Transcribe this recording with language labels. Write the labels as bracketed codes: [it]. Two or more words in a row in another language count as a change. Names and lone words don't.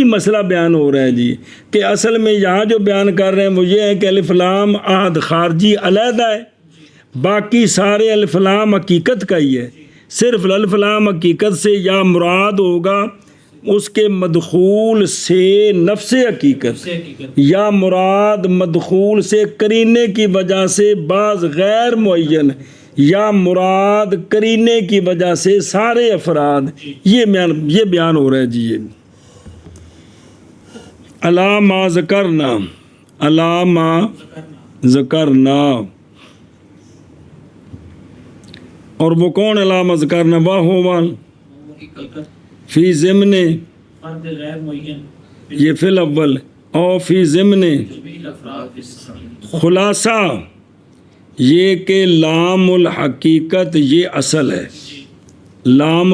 [ur] مسئلہ بیان ہو رہا ہے جی، کہ اصل میں یہاں جو بیان کر رہے ہیں وہ یہ ہے کہ الف لام عہد خارجی علیحدہ ہے، باقی سارے الف لام حقیقت کا ہی ہے، صرف الف لام حقیقت سے یا مراد ہوگا اس کے مدخول سے نفس حقیقت، یا مراد مدخول سے قرینے کی وجہ سے بعض غیر معین، یا مراد قرینے کی وجہ سے سارے افراد، یہ بیان ہو رہا ہے جی۔ [ar] یہ الا ما ذکرنا، الا ما ذکرنا، [ur] اور وہ کون [ar] الا ما ذکرنا؟ [ur] وہ [ar] فی ضمن، [ur] یہ [ar] فی الاول، [ur] اور [ar] فی ضمن [ur] خلاصہ یہ کہ [ar] لام الحقیقت [ur] یہ اصل ہے، لام